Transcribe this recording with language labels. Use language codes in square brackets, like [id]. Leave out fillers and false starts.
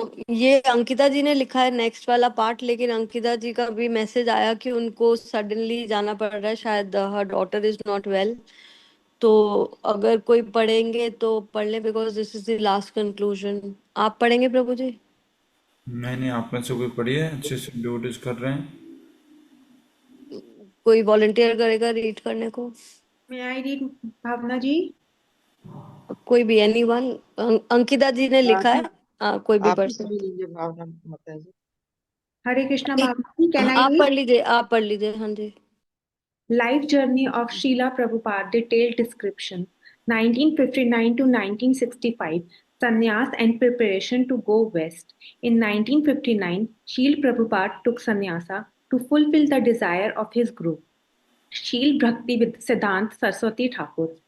[hi] ये अंकिता जी ने लिखा है नेक्स्ट वाला पार्ट, लेकिन अंकिता जी का भी मैसेज आया कि उनको सडनली जाना पड़ रहा है, शायद [en] Her daughter is not well. [hi] तो अगर कोई पढ़ेंगे तो पढ़ ले, [en] Because this is the last conclusion. [hi] आप पढ़ेंगे प्रभु जी? नहीं, आप में से कोई पढ़िए, अच्छे से ड्यूटीज कर रहे हैं. कोई वॉलंटियर करेगा रीड करने को? [en] May I read, Bhavna ji? [hi] कोई भी, एनीवन. अंकिता जी ने लिखा है, कोई भी आप पढ़ ही सकते. पढ़ लीजिए भावना माता जी. [en] Hare Krishna Bhavna ji, can I [hi] आप [en] read? [hi] पढ़ लीजिए, आप पढ़ लीजिए. हाँ जी. [en] Life journey of Srila Prabhupada, detailed description. 1959 to 1965, sannyas and preparation to go west. In 1959, Srila Prabhupada took sannyasa to fulfill the desire of his guru, Shil Bhakti Siddhant Saraswati Thakur.